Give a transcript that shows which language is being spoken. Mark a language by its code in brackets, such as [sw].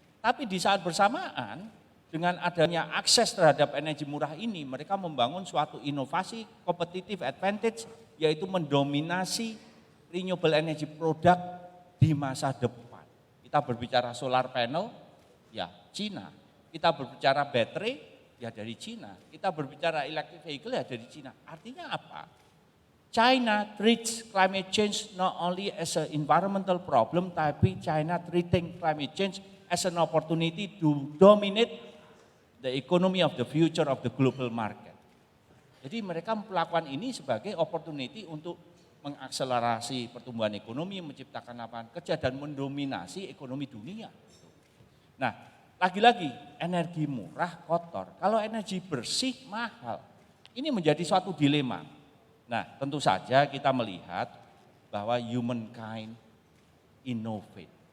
[id] Tapi di saat bersamaan dengan adanya akses terhadap energi murah ini, mereka membangun suatu inovasi [en] competitive advantage, [id] yaitu mendominasi [en] renewable energy product [id] di masa depan. Kita berbicara solar panel, ya Cina. Kita berbicara baterai, ya dari Cina. Kita berbicara [en] electric vehicle, [id] ya dari Cina. Artinya apa? [en] China treats climate change not only as an environmental problem, [id] tapi [en] China treating climate change as an opportunity to dominate the economy of the future of the global market. [id] Jadi mereka melakukan ini sebagai opportunity untuk mengakselerasi pertumbuhan ekonomi, menciptakan lapangan kerja dan mendominasi ekonomi dunia. Nah, lagi-lagi energi murah kotor, kalau energi bersih mahal. Ini menjadi suatu dilema. Nah, tentu saja kita melihat bahwa [en] humankind innovate.